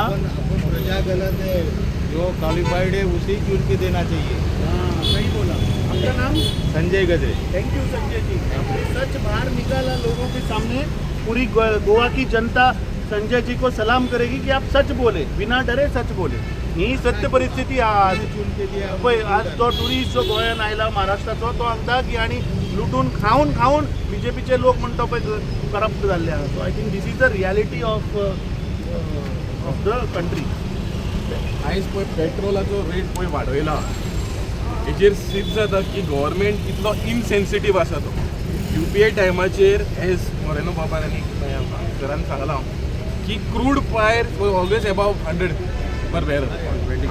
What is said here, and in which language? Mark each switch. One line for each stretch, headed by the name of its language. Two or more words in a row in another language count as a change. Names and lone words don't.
Hindi: अपन प्रजा गलत है, जो क्वालिफाइड है उसी की उनकी देना चाहिए. हाँ, सही बोला. आपका नाम? संजय गजरे.
English: thank you
Hindi: संजय जी. आपने सच बाहर निकाला लोगों के सामने. पूरी गोवा की जनता संजय जी को सलाम करेगी कि आप सच बोले, बिना डरे सच बोले.
Konkani: ही सत्य परिस्थिती आज. पळय आज तो टुरिस्ट जो गोंयान आयला महाराष्ट्राचो तो सांगता की आनी लुटून खाऊन बीजेपीचे लोक म्हणटा पळय करप्ट जाल्ले आहा.
English: So I think this is the reality of the country.
Konkani: आयज पळय पेट्रोलाचो रेट पळय वाडयला, हेजेर सिद्ध जाता की गव्हर्मेंट कितलो इनसेन्सिटीव आसा तो. UPA टायमाचेर एज मोरेनो बाबान आनी सरान सांगलां की
English: crude price always above 100 per barrel.